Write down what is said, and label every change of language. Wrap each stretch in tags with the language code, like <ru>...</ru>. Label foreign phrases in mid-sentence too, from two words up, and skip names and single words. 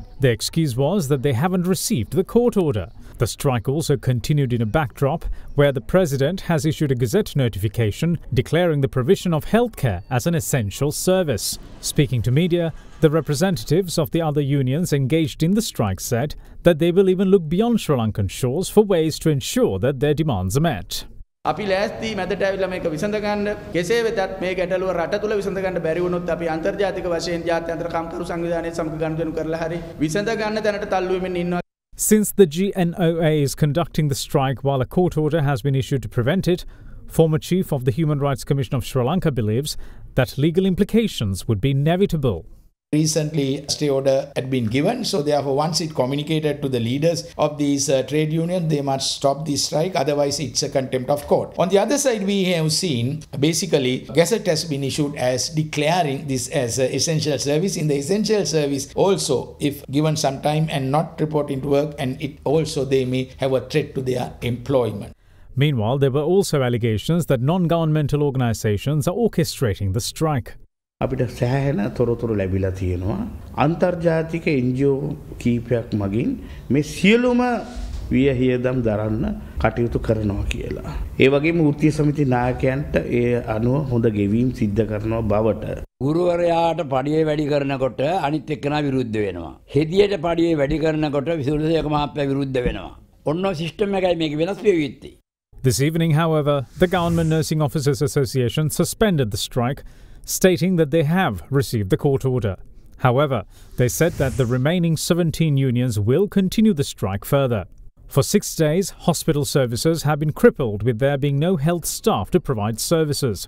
<en>The excuse was that they haven't received the court order. The strike also continued in a backdrop where the President has issued a Gazette notification declaring the provision of healthcare as an essential service. Speaking to media, the representatives of the other unions engaged in the strike said that they will even look beyond Sri Lankan shores for ways to ensure that their demands are met.</en> <si>අපි ලෑස්ති මැදට ඇවිල්ලා මේක විසඳ ගන්න කෙසේ වෙතත් මේ ගැටලුව රට තුල විසඳ ගන්න බැරි වුණොත් අපි අන්තර්ජාතික වශයෙන් ජාත්‍යන්තර කම්කරු සංවිධානයේ සමග ගනුදෙනු කරලා හරි විසඳ ගන්න තැනට තල්ලු වෙමින් ඉන්නවා.</si> <en>Since the GNOA is conducting the strike while a court order has been issued to prevent it, former chief of the Human Rights Commission of Sri Lanka believes that legal implications would be inevitable. Recently, stay order had been given, so therefore once it communicated to the leaders of these trade unions, they must stop this strike, otherwise it's a contempt of court. On the other side, we have seen basically Gazette has been issued as declaring this as an essential service. In the essential service also, if given some time and not reporting to work, and it also they may have a threat to their employment. Meanwhile, there were also allegations that non-governmental organizations are orchestrating the strike.</en> <si>අපිට සෑහෙන තොරතුරු ලැබිලා තියෙනවා අන්තර්ජාතික NGO කීපයක් මගින් මේ සියලුම වියහියදම් දරන්න කටයුතු කරනවා කියලා. ඒ වගේම වෘත්තීය සමිති නායකයන්ට ඒ අනුව හොඳ ගෙවීම් සිද්ධ කරනවා බවට ගුරුවරයාට පඩිය වැඩි කරනකොට අනිත් එක්කෙනා විරුද්ධ වෙනවා. හෙදියට පඩිය වැඩි කරනකොට විසුරුසේක මහත්තයා විරුද්ධ වෙනවා. ඔන්න සිස්ටම් එකයි මේක වෙනස් වෙ යුත්තේ.</si> <en>This evening, however, the Government Nursing Officers Association suspended the strike, stating that they have received the court order. However, they said that the remaining 17 unions will continue the strike further. For 6 days, hospital services have been crippled with there being no health staff to provide services.</en>